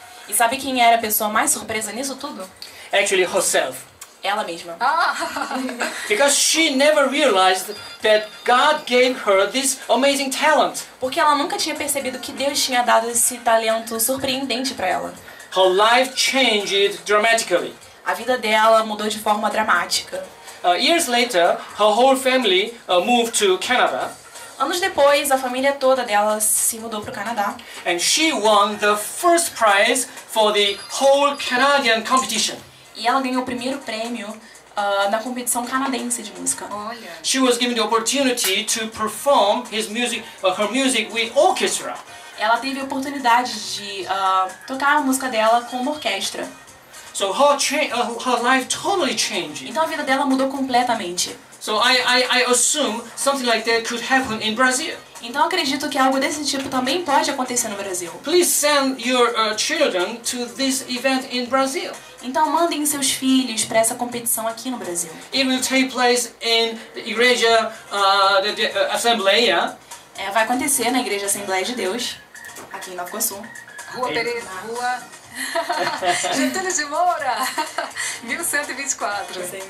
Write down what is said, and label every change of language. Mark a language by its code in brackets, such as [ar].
[pt] E sabe quem era a pessoa mais surpresa nisso tudo? [en] Actually, herself. [pt] Ela mesma. [en] Because she never realized that God gave her this amazing talent. [pt] Porque ela nunca tinha percebido que Deus tinha dado esse talento surpreendente para ela. [en] Her life changed dramatically. [pt] A vida dela mudou de forma dramática. [en] Years later, her whole family moved to Canada. [pt] Anos depois, a família toda dela se mudou para o Canadá. [en] And she won the first prize for the whole Canadian competition. [pt] E ela ganhou o primeiro prêmio na competição canadense de música. Olha. [en] She was given the opportunity to perform her music with orchestra. [pt] Ela teve a oportunidade de tocar a música dela com uma orquestra. [en] So her life totally changed. [pt] Então a vida dela mudou completamente. [en] So I assume something like that could happen in Brazil. [pt] Então eu acredito que algo desse tipo também pode acontecer no Brasil. [en] Please send your children to this event in Brazil. [pt] Então mandem seus filhos para essa competição aqui no Brasil. [en] It will take place in the Igreja the Assembleia. [pt] Vai acontecer na Igreja Assembleia de Deus, aqui em Nova Iguaçu. Rua Pereira, Rua Getúlio de Moura, 1124.